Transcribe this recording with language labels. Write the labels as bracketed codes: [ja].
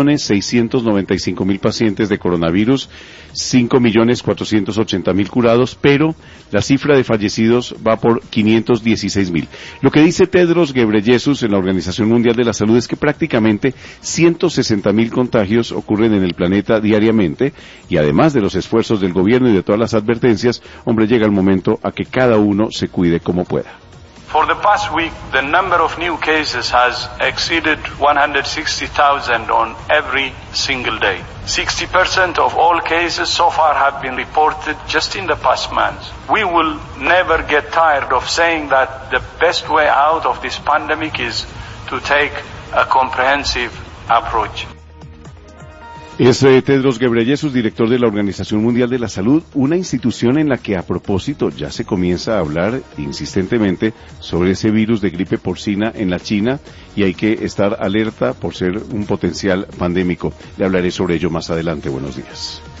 [es] 10.695.000 pacientes de coronavirus, 5.480.000 curados, pero la cifra de fallecidos va por 516.000. Lo que dice Tedros Ghebreyesus en la Organización Mundial de la Salud es que prácticamente 160.000 contagios ocurren en el planeta diariamente, y además de los esfuerzos del gobierno y de todas las advertencias, hombre, llega el momento a que cada uno se cuide como pueda. [en] For the past week, the number of new cases has exceeded 160,000 on every single day. 60% of all cases so far have been reported just in the past months. We will never get tired of saying that the best way out of this pandemic is to take a comprehensive approach. [es] Es Tedros Ghebreyesus, director de la Organización Mundial de la Salud, una institución en la que a propósito ya se comienza a hablar insistentemente sobre ese virus de gripe porcina en la China y hay que estar alerta por ser un potencial pandémico. Le hablaré sobre ello más adelante. Buenos días.